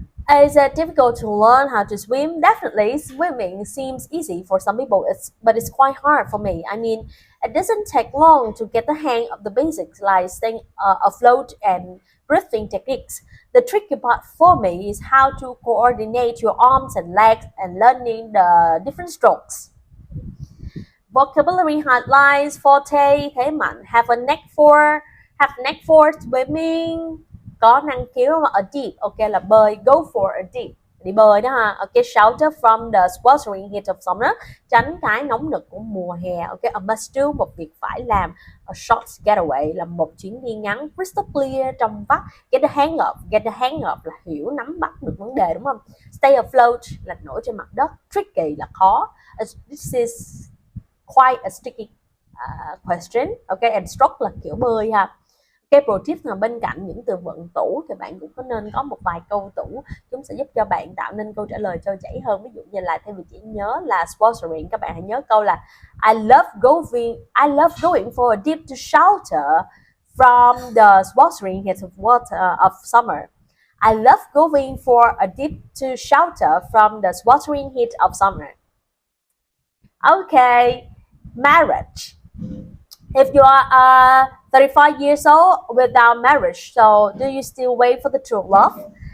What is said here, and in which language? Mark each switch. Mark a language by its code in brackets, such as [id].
[en] Is it difficult to learn how to swim? Definitely, swimming seems easy for some people, but it's quite hard for me. I mean, it doesn't take long to get the hang of the basics like staying afloat and breathing techniques. The tricky part for me is how to coordinate your arms and legs and learning the different strokes. Vocabulary highlights, forte, [vi] thế mạnh, [en] have a knack for swimming, [vi] có năng khiếu mà [en] a deep, ok [vi] là bơi, [en] go for a deep, [vi] đi bơi đó ha. [en] Ok, shelter from the sweltering heat of summer, [vi] tránh cái nóng nực của mùa hè. [en] Ok, a must do, [vi] một việc phải làm. [en] A short getaway [vi] là một chuyến đi ngắn, [en] crystal clear, [vi] trong vắt. [en] Get the hang of [vi] là hiểu, nắm bắt được vấn đề, đúng không? [en] Stay afloat [vi] là nổi trên mặt đất, [en] tricky [vi] là khó. [en] This is quite a sticky question. Ok, and stroke [vi] là kiểu bơi ha. Cái [en] pro tip [vi] là bên cạnh những từ vựng tủ thì bạn cũng có nên có một vài câu tủ, chúng sẽ giúp cho bạn tạo nên câu trả lời trôi chảy hơn. Ví dụ như là thay vì chỉ nhớ là [en] sponsoring, [vi] các bạn hãy nhớ câu là [en] I love going for a dip to shelter from the sweltering heat of summer. I love going for a dip to shelter from the sweltering heat of summer. Okay, marriage. If you are 35 years old without marriage, so do you still wait for the true love?